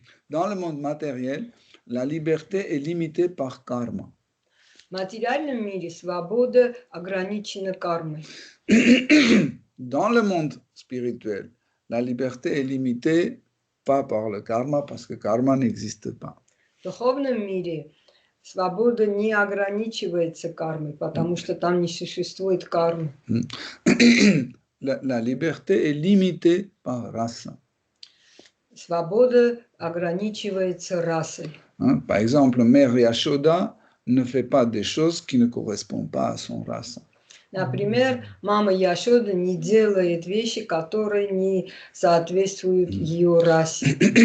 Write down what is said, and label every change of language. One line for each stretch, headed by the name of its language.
French: Dans le monde matériel, la liberté est limitée par karma.
Russian: В материальном мире свобода ограничена кармой.
French: Dans le monde spirituel, la liberté est limitée pas par le karma, parce que karma n'existe pas.
Russian: В духовном мире свобода не ограничивается кармой, потому что там не существует кармы.
French: La liberté est limitée par rasa.
Russian: Свобода ограничивается расой.
French: Par exemple, Mère Yashoda ne fait pas des choses qui ne correspondent pas à son rasa.
Russian: Например, мама Яшода не делает вещи, которые не соответствуют ее расе.